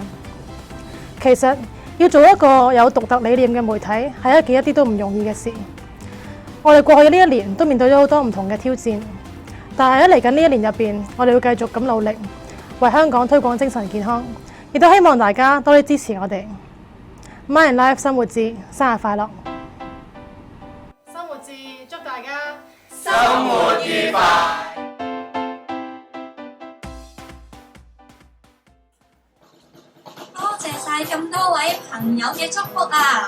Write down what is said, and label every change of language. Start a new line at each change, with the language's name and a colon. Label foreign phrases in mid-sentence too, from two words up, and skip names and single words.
Cantonese: 其實要做一個有獨特理念嘅媒體係一件一啲都唔容易嘅事。我哋過去呢1年都面對咗好多唔同嘅挑戰，但係喺嚟緊呢1年入邊，我哋會繼續咁努力，為香港推廣精神健康，亦都希望大家多啲支持我哋。Mind and Life 生活誌生日快樂！生活誌祝大家生活愉快。多謝晒咁多位朋友嘅祝福啊！